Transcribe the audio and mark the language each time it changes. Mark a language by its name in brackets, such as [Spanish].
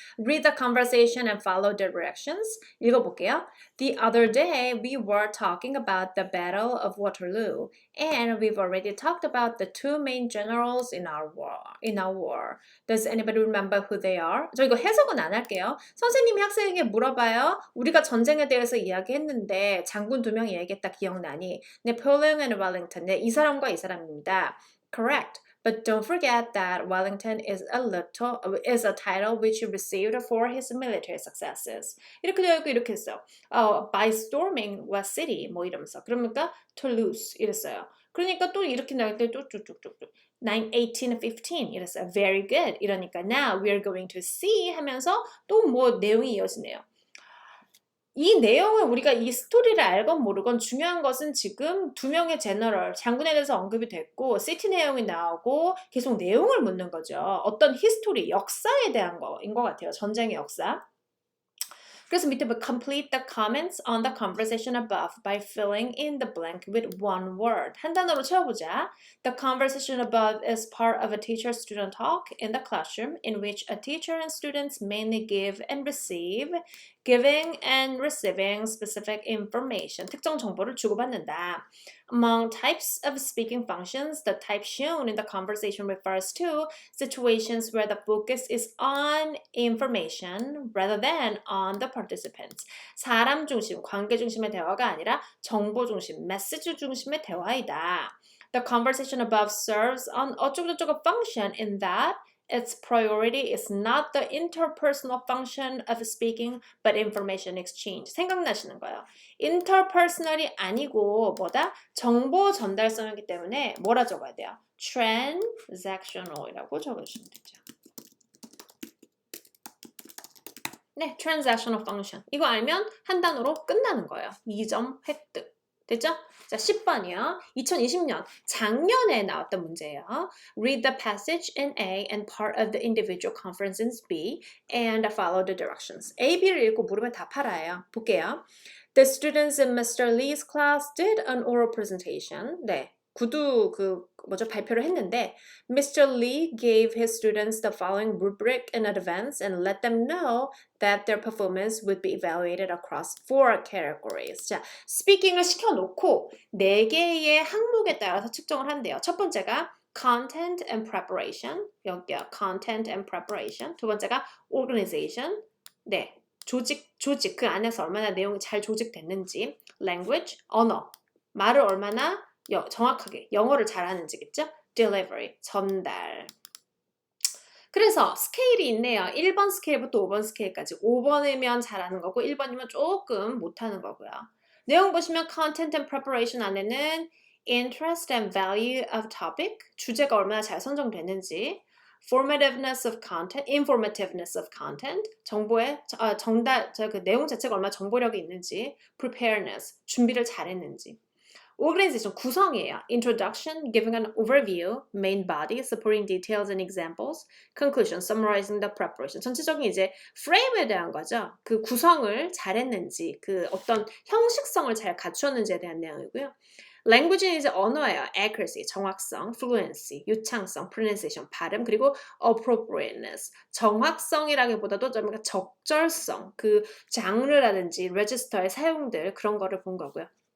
[English] Read the conversation and follow the directions. [Korean] 읽어볼게요. [English] The other day we were talking about the Battle of Waterloo and we've already talked about the two main generals in our war. Does anybody remember who they are? [Korean] 저 이거 해석은 안 할게요. 선생님이 학생에게 물어봐요. 우리가 전쟁에 대해서 이야기했는데 장군 2명이 얘기했다 기억나니? [English] Napoleon and Wellington. [Korean] 네, 이 사람과 이 사람입니다. [English] Correct. But don't forget that Wellington is a title which he received for his military successes. [Korean] 이렇게 되어 있고 이렇게 했어요. [English] By storming what city? [Korean] 뭐 이러면서. 그러니까 Toulouse 이랬어요. 그러니까 또 이렇게 나올 때 또 쭉쭉쭉쭉. [English] 1815 [Korean] 이랬어요. [English] Very good. [Korean] 이러니까 [English] now we are going to see [Korean] 하면서 또 뭐 내용이 이어지네요. 이 내용을 우리가 이 스토리를 알건 모르건 중요한 것은 지금 2명의 제너럴, 장군에 대해서 언급이 됐고 시티 내용이 나오고 계속 내용을 묻는 거죠. 어떤 히스토리, 역사에 대한 거인 것 같아요. 전쟁의 역사. 그래서 밑에 [English] complete the comments on the conversation above by filling in the blank with one word. [Korean] 한 단어로 채워보자. [English] The conversation above is part of a teacher-student talk in the classroom in which a teacher and students mainly give and receive giving and receiving specific information. [Korean] 특정 정보를 주고받는다. [English] Among types of speaking functions, the type shown in the conversation refers to situations where the focus is on information rather than on the participants. [Korean] 사람 중심, 관계 중심의 대화가 아니라 정보 중심, 메시지 중심의 대화이다. [English] The conversation above serves an [Korean] 어쩌고저쩌고 [English] function in that its priority is not the interpersonal function of speaking, but information exchange. [Korean] 생각나시는 거예요. interpersonal이 아니고 뭐다? 정보 전달성이기 때문에 뭐라 적어야 돼요? transactional이라고 적어주시면 되죠. [English] 네, transactional function. [Korean] 이거 알면 한 단어로 끝나는 거예요. 2점 획득. 됐죠? 자, 10번이요. 2020년 작년에 나왔던 문제예요. [English] Read the passage in A and part of the individual conference in B and follow the directions. [Korean] A, B를 읽고 물으면 답하라예요. 볼게요. [English] The students in Mr. Lee's class did an oral presentation. [Korean] 네. 구두 발표를 했는데 Mr. [English] Lee gave his students the following rubric in advance and let them know that their performance would be evaluated across 4 categories. [Korean] 자, 스피킹을 시켜놓고 4개의 항목에 따라서 측정을 한대요. 첫 번째가 [English] content and preparation. [Korean] 여기요. [English] content and preparation. [Korean] 두 번째가 organization. 네. 조직 그 안에서 얼마나 내용이 잘 조직됐는지. language, 언어. 말을 얼마나 정확하게 영어를 잘하는지겠죠? delivery, 전달. 그래서 스케일이 있네요. 1번 스케일부터 5번 스케일까지. 5번이면 잘하는 거고 1번이면 조금 못하는 거고요. 내용 보시면 [English] content and preparation [Korean] 안에는 [English] interest and value of topic, [Korean] 주제가 얼마나 잘 선정됐는지, [English] formativeness of content, informativeness of content, [Korean] 정보의 그 내용 자체가 얼마나 정보력이 있는지, preparedness, 준비를 잘했는지. Organization 구성이에요. [English] Introduction, giving an overview, main body, supporting details and examples, conclusion, summarizing the preparation. [Korean] 전체적인 이제 frame에 대한 거죠. 그 구성을 잘했는지, 그 어떤 형식성을 잘 갖추었는지에 대한 내용이고요. Language는 이제 언어예요. Accuracy, 정확성, fluency, 유창성, pronunciation, 발음, 그리고 appropriateness, 정확성이라기보다도 좀 적절성, 그 장르라든지 register의 사용들 그런 거를 본 거고요.